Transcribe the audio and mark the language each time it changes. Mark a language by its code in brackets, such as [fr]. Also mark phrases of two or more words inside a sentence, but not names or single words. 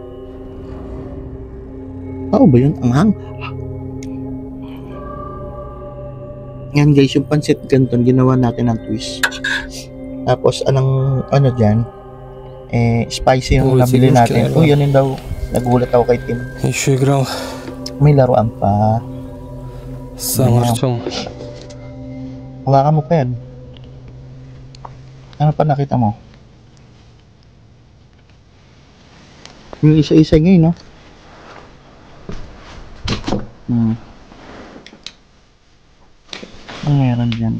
[tl] Tao ba yun? Anghang? Yan guys, yung pancit canton, ginawa natin ng twist. Tapos, ano dyan? Spicy yung nabili natin. Yun yun daw. Nagulat ako kay Tim. [ru] Еще играл. [tl] May laruan pa. [ru] Сам Артем. [tl] Wala ka mo pa yan. Ano pa nakita mo? Yung isa-isa ngayon, no? Ang meron dyan.